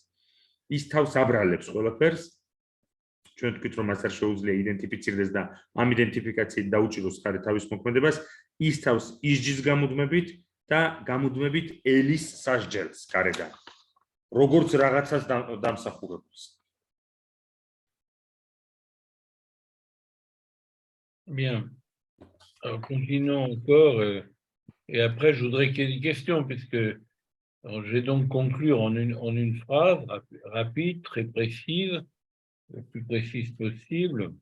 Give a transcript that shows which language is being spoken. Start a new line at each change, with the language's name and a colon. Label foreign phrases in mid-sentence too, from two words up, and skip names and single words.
Georgian: ის თავს აბრალებს ყველაფერს. ჩვენ ვთქვით, რომ მას არ შეუძლია იდენტიფიცირდეს და ამ იდენტიფიკაციით დაუჭიროს ხარი თავის მოქმედებას, ის თავს ისჯის გამუდმებით და გამუდმებით ელის სასჯელს გარედან. როგორც რაღაცას დამსახურებელს.
French: Bien. Alors, continuons encore. Et après, je voudrais qu'il y ait des questions, puisque alors, je vais donc conclure en une phrase rapide, très précise, le plus précise possible.